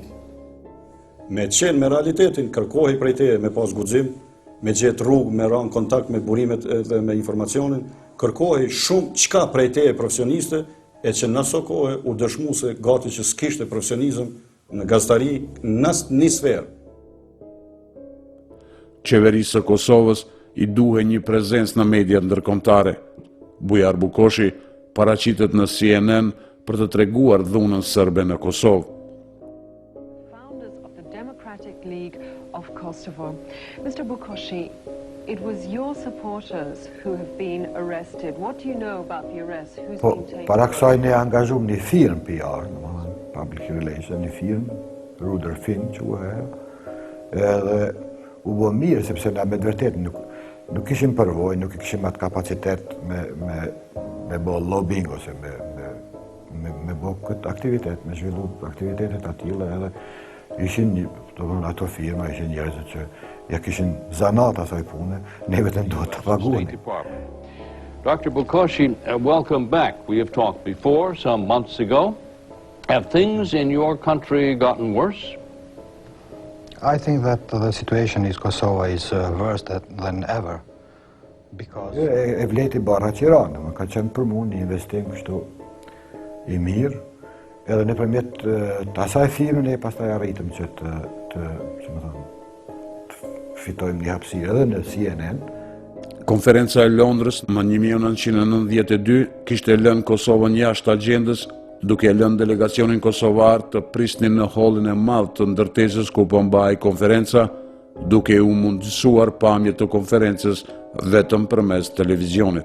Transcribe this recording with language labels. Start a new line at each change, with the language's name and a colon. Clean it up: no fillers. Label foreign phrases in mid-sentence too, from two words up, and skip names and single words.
Albanian: Me qenë me realitetin, kërkohi prej teje me pas guxim, me gjetë rrugë, me ranë kontakt me burimet dhe me informacionin, kërkohi shumë çka prej teje profesioniste, e që në aso kohë u dëshmu se gati që s'kishte profesionizëm në gazetari në një sferë. Qeverisë së Kosovës i duhe një prezencë në mediat ndërkombëtare. Bujar Bukoshi paraqitet në CNN për të treguar dhunën serbe në Kosovë.
English: League of Kosovo. Mr. Bukoshi, it was your supporters who have been arrested. What do you know about the arrest? Who's been taken?
Albanian: Para kësaj ne angazhum një firmë PR,
English: public relations,
Albanian: një firmë, Ruder Finn që u edhe u bë mirë, sepse na me vërtet nuk kishim përvojë, nuk kishim atë kapacitet me bë lobbying ose me bë këtë aktivitet, me zhvillu aktivitetet atilla edhe ishin ato firma, ishin njerëzit që ja kishin zanat asaj pune, ne vetëm duhet të paguani.
English: Dr. Bukoshi, welcome back. We have talked before, some months ago. Have things in your country gotten worse? I think that the situation in Kosovo is worse than ever. Because...
Albanian: E vleti barra Tiranë, ka qenë për mu një investim kështu i mirë, edhe nëpërmjet të asaj firme ne pastaj arritëm që të fitojmë një hapësirë edhe në CNN. Konferenca e Londrës më 1992 kishte lënë Kosovën jashtë agjendës, duke lënë delegacionin kosovar të prisnin në hallin e madh të ndërtesës ku po mbahej konferenca, duke u mundësuar pamje të konferencës vetëm përmes televizionit.